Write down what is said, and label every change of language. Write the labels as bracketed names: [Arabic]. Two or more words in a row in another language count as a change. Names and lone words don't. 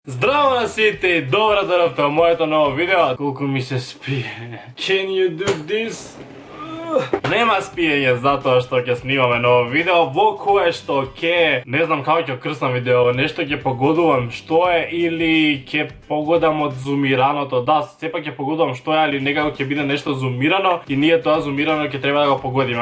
[Macedonian] Здраво на сите и добро дојдовте во моето ново видео. Колку ми се спие. [English] Can you do this? [Macedonian] Нема спиење затоа што ќе снимаме ново видео во кое што ќе, не знам како ќе крснам видео, нешто ќе погодувам што е или ќе погодам од зумираното. Да, сепак ќе погодувам што е, али некако ќе биде нешто зумирано и ние тоа зумирано ќе треба да го погодиме.